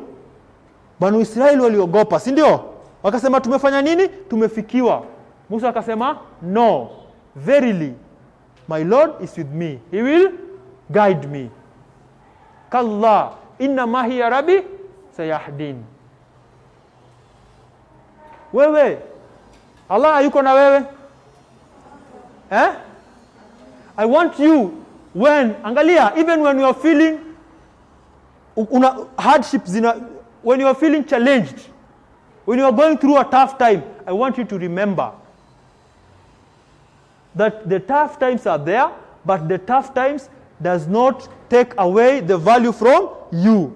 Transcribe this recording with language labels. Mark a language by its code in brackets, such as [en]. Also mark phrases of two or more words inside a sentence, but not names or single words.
[sw] Banu Israel waliogopa, si ndio? Wakasema tumefanya nini? Tumefikiwa. Musa akasema [en] no, verily my Lord is with me. He will guide me. [ar] كلا إن معي ربي سيهدين. [sw] Wewe, Allah hayuko na wewe? [en] I want you angalia, even when you are feeling hardships, when you are feeling challenged, when you are going through a tough time, I want you to remember that the tough times are there, but the tough times does not take away the value from you.